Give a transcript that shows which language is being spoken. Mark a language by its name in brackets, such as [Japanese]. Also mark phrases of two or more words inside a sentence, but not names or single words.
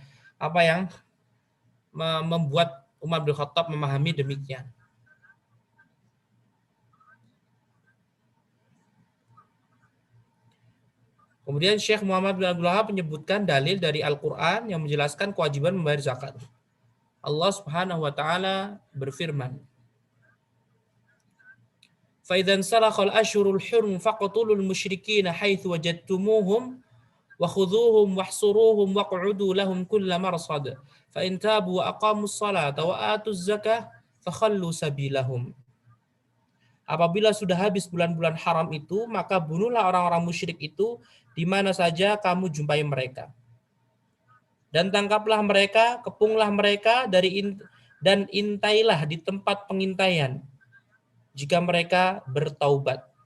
[Indonesian] Apa yang membuat Umar bin Khattab memahami demikian? Kemudian Syekh Muhammad bin Abdul Wahab menyebutkan dalil dari Al-Quran yang menjelaskan kewajiban membayar zakat. Allah [Arabic] سبحانه وتعالى [Indonesian] berfirman, [Arabic] "فإذا انسلخ الأشهر الحرم فاقتلوا المشركين حيث وجدتموهم وخذوهم واحصروهم واقعدوا لهم كل مرصد. فإن تابوا وأقاموا الصلاة وآتوا الزكاة فخلوا سبيلهم." [Indonesian] Apabila sudah habis bulan-bulan haram itu, maka bunuhlah orang-orang musyrik itu di mana saja kamu jumpai mereka. Dan tangkaplah mereka, kepunglah mereka dan intailah di tempat pengintaian jika mereka bertaubat.